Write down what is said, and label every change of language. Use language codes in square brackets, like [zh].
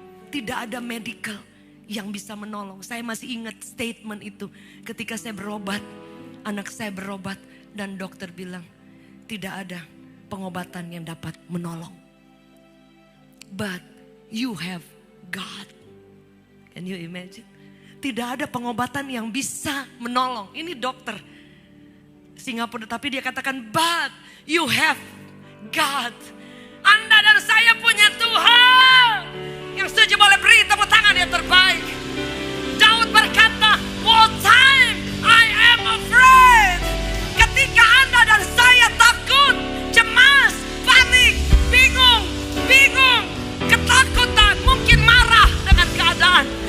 [id] Tidak ada medical yang bisa menolong. Saya masih ingat statement itu ketika saya berobat, anak saya berobat dan dokter bilang tidak ada pengobatan yang dapat menolong. [en] But you have God. Can you imagine? [id] Tidak ada pengobatan yang bisa menolong. Ini dokter. Singapura, tapi dia katakan, [en] but you have God. [id] Anda dan saya punya Tuhan. Yang setuju boleh beri tepuk tangan yang terbaik. Daud berkata, [en] what time I am afraid. [id] Ketika Anda dan saya takut, cemas, panik, bingung, ketakutan, mungkin marah dengan keadaan.